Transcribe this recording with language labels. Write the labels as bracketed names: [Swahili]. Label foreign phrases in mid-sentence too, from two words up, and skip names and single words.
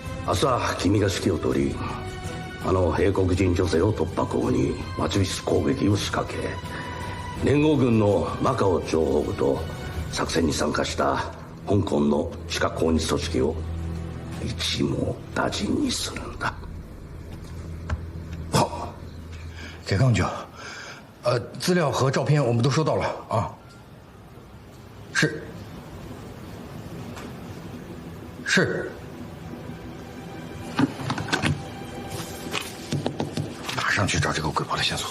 [Japanese] 朝君が指揮を取り、あの英国人女性を突破口にマチュリス攻撃を仕掛け、連合軍のマカオ情報部と作戦に参加した香港の地下抗日組織を一網打尽にするんだ。 [Chinese] 好，铁刚局，资料和照片我们都收到了啊。是。是。马上去找这个鬼婆的线索。